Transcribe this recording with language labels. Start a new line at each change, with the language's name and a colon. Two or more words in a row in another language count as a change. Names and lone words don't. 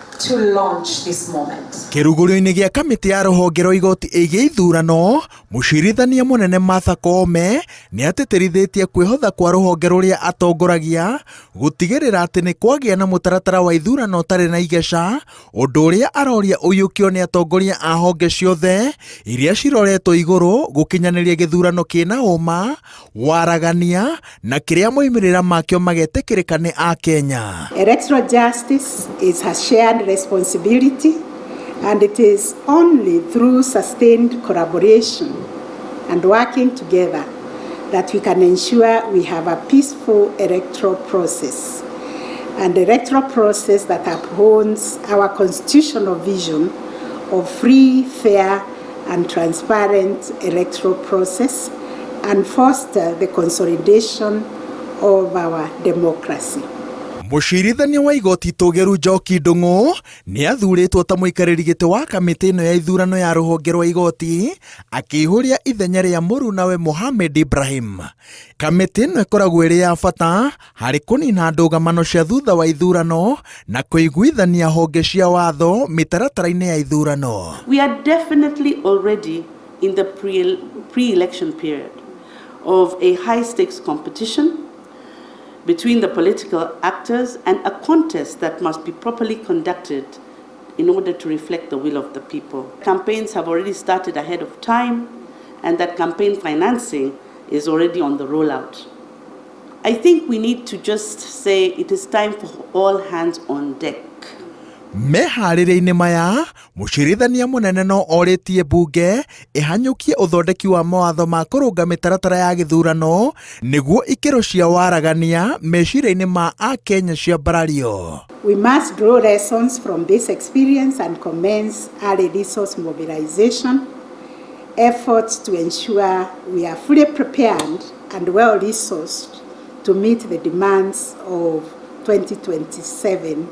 English: to launch this moment.
Kikuyu: Kĩrugũrio-inĩ gĩa kamĩtĩ ya rũhonge rwa igoti ĩgiĩ ithurano, mũcirithania mũnene Martha Koome nĩ atĩtĩrithĩtie kwĩhotha kwa rũhonge rũrĩa atongoragia gũtigĩrĩra atĩ nĩ kwagĩa na mũtaratara wa ithurano ũtarĩ na igeca, ũndũ ũrĩa aroria ũiyũkio nĩ atongoria a honge ciothe iria ciroretwo igũrũ gũkinyanĩria gĩthurano kĩna ũma, waragania na kĩrĩa moimĩrĩra makĩo magetĩkĩrĩka nĩ a Kenya.
English: Electoral justice is a shared responsibility, and it is only through sustained collaboration and working together that we can ensure we have a peaceful electoral process, an electoral process that upholds our constitutional vision of free, fair, and transparent electoral process and foster the consolidation of our democracy.
Kikuyu: Mũcirithania wa igoti Tũgĩru Njoki Ndung'u nĩ athurĩtwo ta mũikarĩri gĩtĩ wa kamĩtĩ ĩno ya ithurano ya rũhonge rwa igoti, akĩihũria ithenya rĩa mũrunawe Mohamed Ibrahim. Kamĩtĩ ĩno ĩkoragwo ĩrĩ ya bata harĩ kũnina ndũgamano cia thutha wa ithurano na kũiguithania honge cia watho mĩtaratara-inĩ ya ithurano.
English: We are definitely already in the pre-election period of a high-stakes competition between the political actors and a contest that must be properly conducted in order to reflect the will of the people. Campaigns have already started ahead of time, and that campaign financing is already on the rollout. I think we need to just say it is time for all hands on deck.
Kikuyu: Meharĩria-inĩ maya, mũcirithania mũnene no orĩtie mbunge ĩhanyũkie ũthondeki wa mawatho ma kũrũnga mĩtaratara ya gĩthurano nĩguo ikĩro cia waragania meciria-inĩ ma a Kenya cia mbarario.
English: We must draw lessons from this experience and commence early resource mobilization efforts to ensure we are fully prepared and well-resourced to meet the demands of 2027.